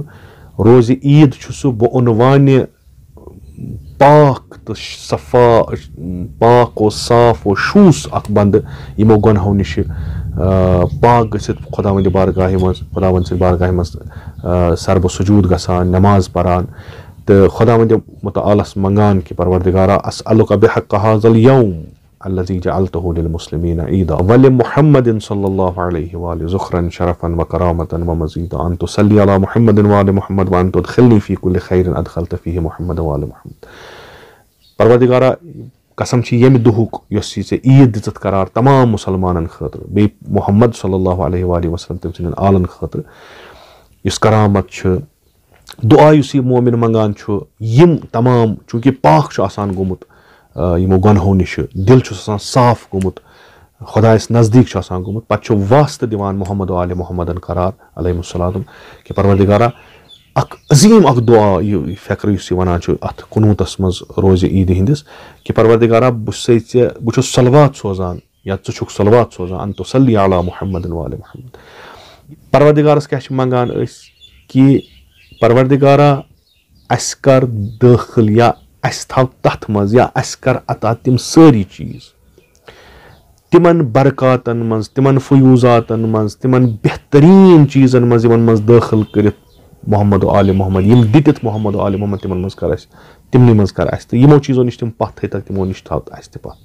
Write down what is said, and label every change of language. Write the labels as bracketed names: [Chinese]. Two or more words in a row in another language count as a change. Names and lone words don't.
[Kashmiri] روزِ عید چھُ سُہ بعنوانہِ پاک تہٕ صفا پاک و صاف و شوٗس اکھ بندٕ یمو گۄنہو نِشہِ پاک گٔژھِتھ خداوند بارگاہہِ منٛز خداوند سٕنٛدِ بارگاہہِ منٛز سربہٕ سجوٗد گژھان نماز پران تہٕ خداوند متعالس منگان کہ پروردگارا [Arabic] اسألک بحق هذا اليوم الذي جعلته للمسلمين عيدا ولمحمد صلى الله عليه وآله ذخرا شرفا وكرامة ومزيدا أن تصلي على محمد وآل محمد [Kashmiri] وأن تدخلني في كل خير أدخلت فيه محمد وآل محمد. پروردگارا قسم چھ ییٚمہِ دۄہُک یۄس یہِ ژےٚ عید دِژٕتھ قرار تمام مُسلمانن خٲطرٕ بیٚیہِ محمد [Arabic] صلی اللہ علیہ وآلہ وسلم [Kashmiri] تٔمۍ سٕنٛدٮ۪ن آلن خٲطرٕ یُس کرامت چھُ دعا یُس یہِ مومن منگان چھُ یم تمام چوٗنٛکہِ پاک چھُ آسان گوٚمُت یمو گۄنہو نِشہِ دل چھُس آسان صاف گوٚمُت خدایس نزدیٖک چھُ آسان گوٚمُت پتہٕ چھُ واسطہٕ دِوان محمد و آل محمدن قرار [Arabic] علیہ السلام [Kashmiri] کہ پروردگارا اکھ عظیٖم اکھ دعا یہِ فکرٕ یُس یہِ ونان چھُ اتھ قنوٗتس منٛز روزِ عیٖدِ ہٕنٛدِس کہ پروردگارا بہٕ چھُس صلوات سوزان یا ژٕ چھُکھ صلوات سوزان [Arabic] ان تصلی علی محمد و آل محمد. [Kashmiri] پروردگارس کیاہ چھِ منگان أسۍ کہ پروردگارا اسہِ کر دٲخل یا اسہِ تھاو تتھ منٛز یا اسہِ کر عطا تِم سٲری چیٖز تِمن برکاتن منٛز تِمن فیوٗزاتن منٛز تِمن بہتریٖن چیٖزن منٛز یِمن منٛز دٲخل کٔرِتھ محمد و آل محمد یم دِتِتھ محمد و آل محمد تِمن منٛز کر اسہِ تِمنٕے منٛز کر اسہِ تہٕ یِمو چیٖزو نِش تِم پتھ تھٲیتکھ تِمو نِش تھاو اسہِ تہِ پتھ.